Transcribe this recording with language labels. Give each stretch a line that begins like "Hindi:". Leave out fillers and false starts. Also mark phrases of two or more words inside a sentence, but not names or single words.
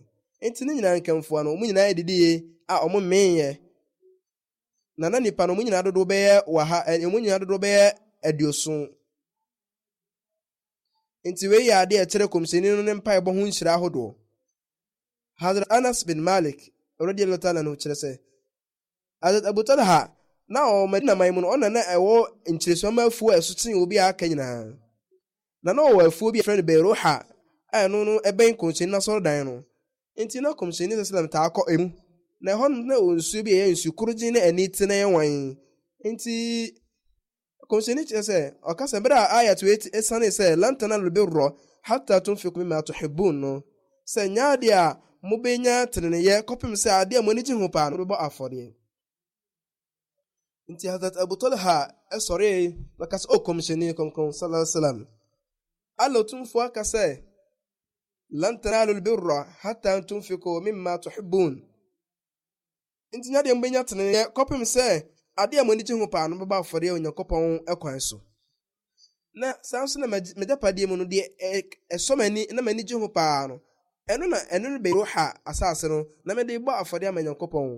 Akan: Nti ne nyinaa nkamfoa no ɔmo nyinaa didi a ɔmo menyɛ na nipa no ɔmo nyinaa dodow bɛyɛ ɔmo nyinaa dodow bɛyɛ 70. Nti wei yɛ ade a ɛkyerɛ kɔmhyɛni no ne mpaebɔ ho nhyira ahodoɔ. Hazrat Anas bin Malik
Arabic: رضي الله تعالى عنه
Akan: kyerɛ sɛ Hazrat Abu Talha na Madina man mu no ɔna na ɛwɔ nkyerɛsuama afuo a ɛso kyene obi a aka nyinaa. Na ɔwɔ afuo bi a friend Beroha a ɛno no ɛbɛn kɔmhyɛni na sɔrɔdan no. Nti na kɔmhyɛni sallam taa kɔ emu. Na ɛhɔ no na nsuo bi ɛyɛ nsuo korogye na ani te na yɛ wan. Nti kɔmhyɛni kyerɛ sɛ ɔkasa bere a ayat wei ɛsane sɛ
Arabic: لن تنالوا البر حتى تنفقوا مما تحبون
Akan: no. Sɛ nyaade a mobɛnya teneneyɛ kɔpem sɛ ade a mo ani gye ho paa no bɛbɔ afɔdeɛ. Nti Hazrat Abu Talha ɛsɔre bɛka sɛ kɔmhyɛni kɔmkɔm
Arabic: صلى الله عليه وسلم
Akan: Allah tumfo aka sɛ
Arabic: لن تنالوا البر حتى تنفقوا مما تحبون.
Akan: Nti nyaade mbɛnya teneneyɛ kɔpem sɛ ade a mo ani gye ho paa no bɛbɔ afɔdeɛ Onyankopɔn ɛkwan so. Na saa nso na megyapadeɛ mu no deɛ ɛsɔmani na m'ani gye ho paa no ɛno no Beroha asase no na mede bɔ afɔdeɛ ama Onyankopɔn.